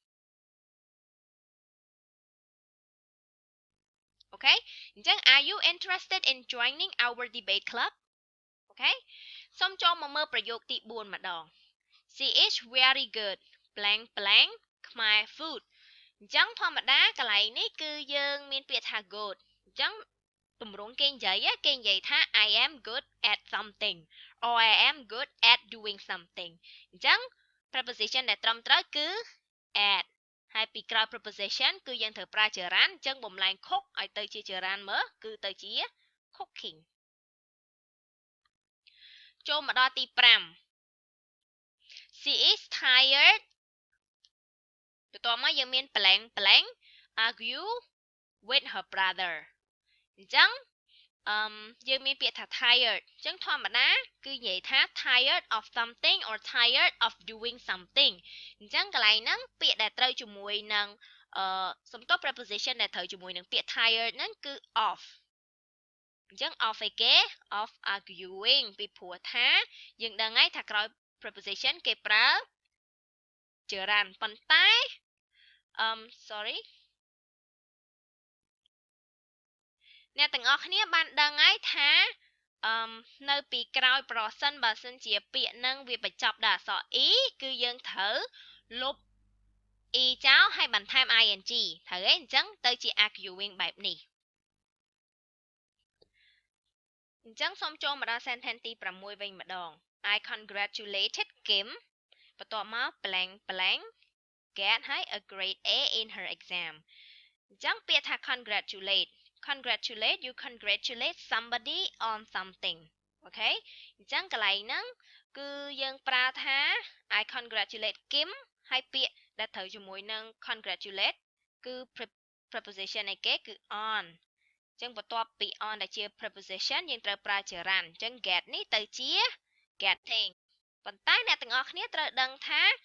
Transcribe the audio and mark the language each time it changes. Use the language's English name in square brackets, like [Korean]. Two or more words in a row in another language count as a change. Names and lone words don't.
[Khmer] អូខេអញ្ចឹង [English] Are you interested in joining our debate club [Khmer] អូខេសូមចូលមកមើលប្រយោគទី4ម្ដង [English] She is very good blank blank [Khmer] ខ្មែរ food អញ្ចឹងធម្មតាកន្លែងនេះគឺយើងមានពាក្យថា good អញ្ចឹងទម្រង់គេនិយាយថា [English] I am good at something or I am good at doing something [Khmer] អញ្ចឹង preposition ដែលត្រឹមត្រូវគឺ at ហើយពីក្រោយ preposition គឺយើងត្រូវប្រើ gerund អញ្ចឹងបំលែង cook ឲ្យទៅជា gerund មើលគឺទៅជា cooking ចូលមកដល់ទី5 [English] She is tired [Khmer] បន្ទាប់មកយើងមាន [English] blank blank argue with her brother [Khmer] អញ្ចឹង យើងមានពាក្យថា tired អញ្ចឹងធម្មតាគឺនិយាយថា [English] tired of something or tired of doing something [Khmer] អញ្ចឹងកន្លែងហ្នឹងពាក្យដែលត្រូវជាមួយនឹងសំដៅ preposition ដែលត្រូវជាមួយនឹងពាក្យ tired ហ្នឹងគឺ of អញ្ចឹង of អីគេ [English] of arguing [Khmer] ពីព្រោះថាយើងដឹងហើយថាក្រោយ preposition គេប្រើ gerund ប៉ុន្តែ អ្នកទាំងអស់គ្នាបានដឹងហើយថានៅពីក្រោយប្រសិនបើសិនជាពាក្យនឹងវាបញ្ចប់ដោយអក្សរ e គឺយើងត្រូវលុប e ចោលហើយបន្ថែម ing ត្រូវទេអញ្ចឹងទៅជា arguing បែបនេះ អញ្ចឹងសូមចូលមកដល់ sentence ទី6វិញម្ដង [English] I congratulated Kim [Khmer] បន្ទាប់មក [English] blank blank get [Khmer] ហើយ [English] a grade A in her exam [Khmer] អញ្ចឹងពាក្យថា [English] congratulate you congratulate somebody on something [Khmer] អូខេអញ្ចឹងកន្លែងហ្នឹងគឺយើងប្រើថា [English] I congratulate Kim [Khmer] ហើយពាក្យដែលត្រូវជាមួយនឹង congratulate គឺ preposition ឯគេគឺ on អញ្ចឹងបន្ទាប់ពី on ដែលជា preposition យើងត្រូវប្រើ gerund អញ្ចឹង get នេះទៅជា getting ប៉ុន្តែអ្នកទាំងអស់គ្នាត្រូវដឹងថា